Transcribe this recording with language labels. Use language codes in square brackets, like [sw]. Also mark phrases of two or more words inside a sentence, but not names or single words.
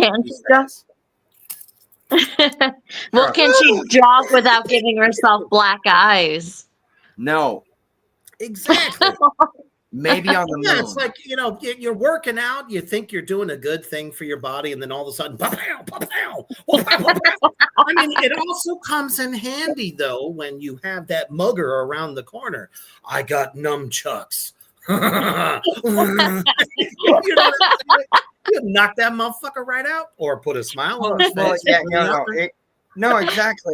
[en] what she jog? says. Well, can she jog without giving herself black eyes? No, Exactly. maybe on the moon. Yeah, it's like, you're working out, you think you're doing a good thing for your body, and then all of a sudden, pa-pow, pa-pow, pa-pow, pa-pow. I mean, it also comes in handy, though, when you have that mugger around the corner. I got nunchucks. You know what I'm saying? You knock that motherfucker right out, or put a smile on his Well, face. yeah, no, exactly.